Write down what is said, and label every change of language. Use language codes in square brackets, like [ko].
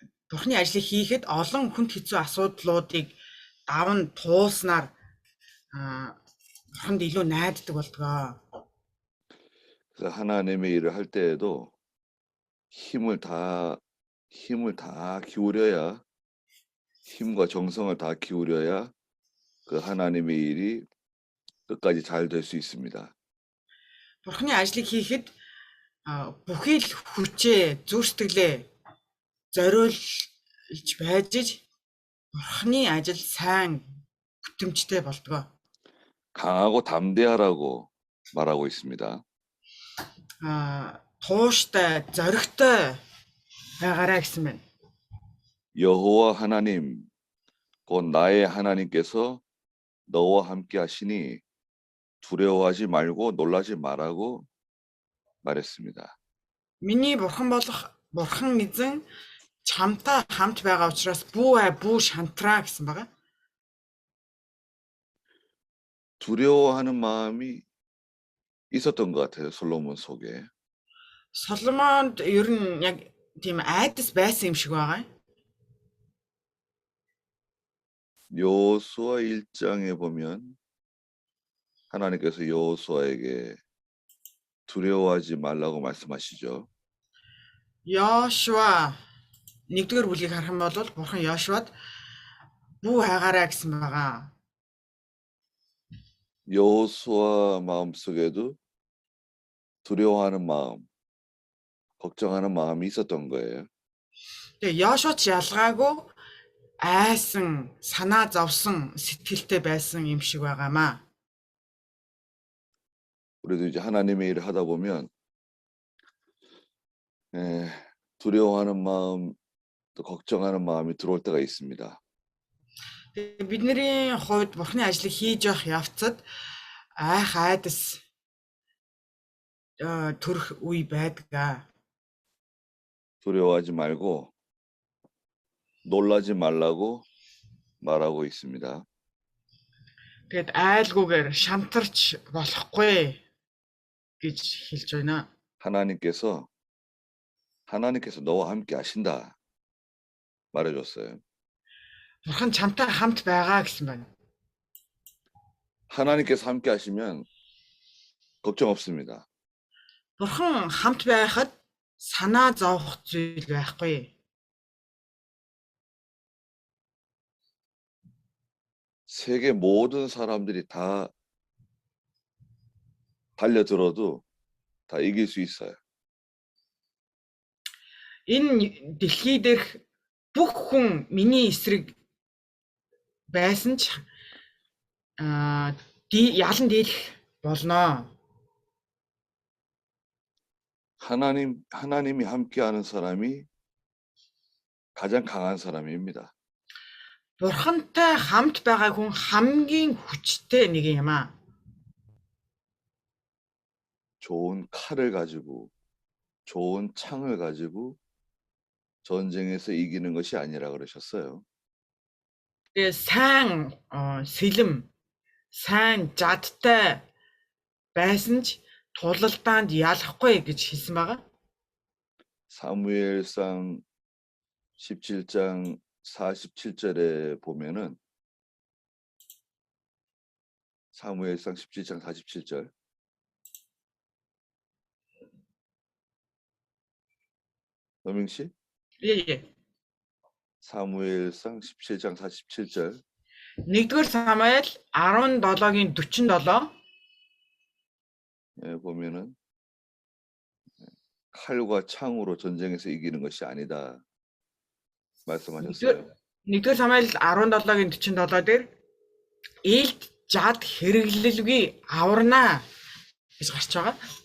[mn] Бурхны ажлыг хийхэд олон хүнд хэцүү асуудлуудыг даван туулснаар Бурханд илүү найддаг болдгоо. [ko] 그래서 하나님의 일을 할 때에도 힘을 다 기울여야 힘과 정성을 다 기울여야 그 하나님의 일이 끝까지 잘 될 수 있습니다. [mn] Бурхны ажлыг хийхэд бүхий л хүчээ, зүр сэтгэлээ зориулж байж Бурхны ажил сайн бүтэмжтэй болдгоо. [ko] 강하고 담대하라고 말하고 있습니다. [mn] Тууштай, зоригтой байгаарай гэсэн байна. [ko] 여호와 하나님 곧 나의 하나님께서 너와 함께 하시니 두려워하지 말고 놀라지 말라고 말했습니다. [mn] Миний бурхан болох бурхан эзэн чамтай хамт байгаа учраас бүү шантраа гэсэн байгаа. [ko] 두려워하는 마음이 있었던 것 같아요. 솔로몬 속에. [mn] Соломонд ер нь яг тийм айдас байсан юм шиг байгаа. [ko] 여호수아 1장에 보면 하나님께서 여호수아에게 두려워하지 말라고 말씀하시죠. [mn] Йошуа 1-р бүлгийг харах юм бол бурхан Йошуад бүү хайгаарай гэсэн байгаа. [ko] 여호수아 마음속에도 두려워하는 마음, 걱정하는 마음이 있었던 거예요. [mn] Тэгээ Йошуа ч ялгаагүй айсан, санаа зовсон сэтгэлтэй байсан юм шиг байгаамаа. [ko] 우리도 이제 하나님의 일을 하다 보면 두려워하는 마음, 또 걱정하는 마음이 들어올 때가 있습니다. [mn] Бидний хувьд бурхны ажлыг хийж явах явцад айдас төрөх үе байдаг. [ko] 두려워하지 말고 놀라지 말라고 말하고 있습니다. [mn] Тэгэд айлгүйгээр шантарч болохгүй гэж хэлж байна. [ko] 하나님께서 너와 함께 하신다 말해줬어요. [mn] Бурхан чамтай хамт байгаа гэсэн байна. [ko] 하나님께서 함께 하시면 걱정 없습니다. [mn] Бурхан хамт байхад санаа зовох зүйл байхгүй. [ko] 세계 모든 사람들이 다 달려들어도 다 이길 수 있어요. [mn] Энэ дэлхий дээрх бүх хүн миний эсрэг байсан ч ялан дийлэх болно. [ko] 하나님이 함께하는 사람이 가장 강한 사람입니다. [mn] Бурхантай хамт байгаа хүн хамгийн хүчтэй нэг юм аа. [ko] 좋은 칼을 가지고 좋은 창을 가지고 전쟁에서 이기는 것이 아니라 그러셨어요. [mn] Тэгээ сайн сэлэм, сайн жадтай байсан ч тулалдаанд ялахгүй гэж хэлсэн байгаа. [ko] 사무엘상 17장 47절에 보면은 사무엘상 17장 47절 노명 씨? Ээ. 사무엘상 17장 47절 [mn] 1-р Самуэль 17-гийн 47 [ko] 예, 보면은 칼과 창으로 전쟁에서 이기는 것이 아니다 말씀하셨어요. [mn] 1-р Самуэль 17-гийн 47 дээр ээлд жад хэрэглэлгүй аварнаа гэж гарч байгаа.